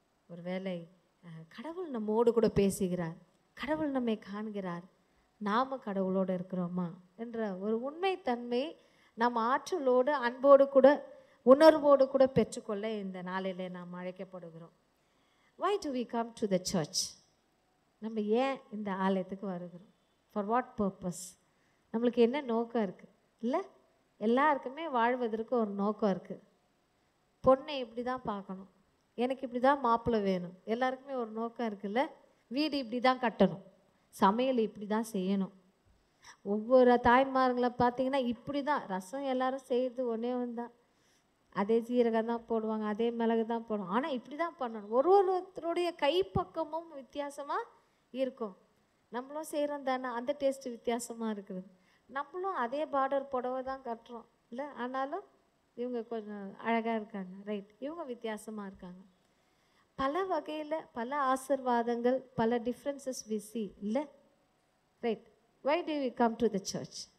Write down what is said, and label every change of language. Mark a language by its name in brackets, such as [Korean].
[Tamil] ஒரு வேளை கடவுள் நம்மோடு கூட பேசுகிறார், கடவுள் நம்மை காண்கிறார், நாம் கடவுளோடு இருக்கிறோமா என்ற ஒரு உண்மைத்தன்மை நாம் ஆற்றலோடு அன்போடு கூட உணர்வோடு கூட பெற்றுக்கொள்ள இந்த நாளிலே நாம் அழைக்கப்படுகிறோம். [English] Why do we come to the church? [Tamil] நம்ம ஏன் இந்த ஆலயத்துக்கு வருகிறோம்? [English] For what purpose? [Tamil] நம்மளுக்கு என்ன நோக்கம் இருக்குது? இல்லை, எல்லாருக்குமே வாழ்வதற்கு ஒரு நோக்கம் இருக்குது. பொண்ணை இப்படி தான் பார்க்கணும், எனக்கு இப்படி தான் மாப்பிள்ளை வேணும், எல்லாருக்குமே ஒரு நோக்கம் இருக்குல்ல. வீடு இப்படி தான் கட்டணும், சமையல் இப்படி தான் செய்யணும், ஒவ்வொரு தாய்மார்களை பார்த்தீங்கன்னா இப்படி தான் ரசம் எல்லாரும் செய்கிறது ஒன்றே ஒன்று தான். அதே சீரகம் தான் போடுவாங்க, அதே மிளகு தான் போடுவாங்க. ஆனால் இப்படி தான் பண்ணணும். ஒருத்தருடைய கைப்பக்கமும் வித்தியாசமாக இருக்கும். நம்மளும் செய்கிறோம் தானே, அந்த டேஸ்ட்டு வித்தியாசமாக இருக்குது. நம்மளும் அதே பார்டர் புடவை தான் கட்டுறோம் இல்லை, ஆனாலும் இவங்க கொஞ்சம் அழகாக இருக்காங்க. ரைட், இவங்க வித்தியாசமாக இருக்காங்க. பல வகையில் பல ஆசீர்வாதங்கள், பல [English] differences we see [Tamil] இல்லை. [English] Right, why do we come to the church?